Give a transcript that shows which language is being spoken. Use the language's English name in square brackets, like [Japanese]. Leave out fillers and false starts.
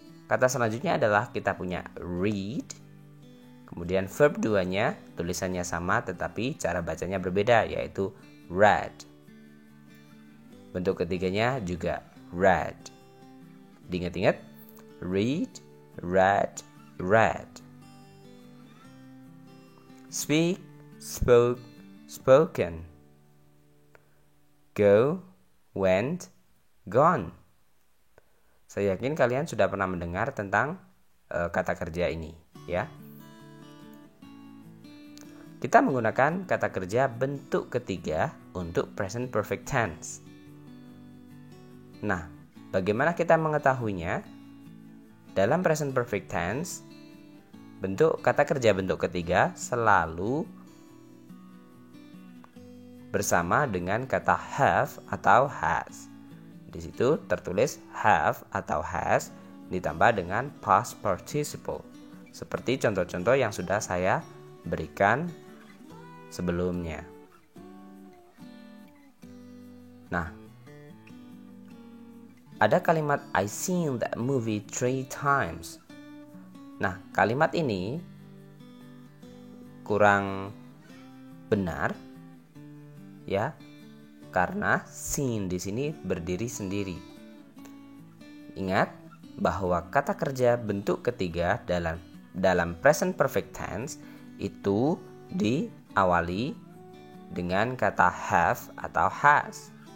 [Indonesian] Kata selanjutnya adalah kita punya read. Kemudian verb 2-nya tulisannya sama tetapi cara bacanya berbeda, yaitu read. Bentuk ketiganya juga read. Diingat-ingat, read, read, read. [English] Speak, spoke, spoken. Go, went, gone. [Indonesian] Saya yakin kalian sudah pernah mendengar tentang kata kerja ini, ya. Kita menggunakan kata kerja bentuk ketiga untuk present perfect tense. Nah, bagaimana kita mengetahuinya? Dalam present perfect tense, bentuk kata kerja bentuk ketiga selalu bersama dengan kata have atau has. Di situ tertulis have atau has ditambah dengan past participle, seperti contoh-contoh yang sudah saya berikan sebelumnya. Nah, ada kalimat [English] I seen that movie 3 times. [Indonesian] Nah, kalimat ini kurang benar, ya, karena seen di sini berdiri sendiri. Ingat bahwa kata kerja bentuk ketiga dalam present perfect tense itu diawali dengan kata have atau has.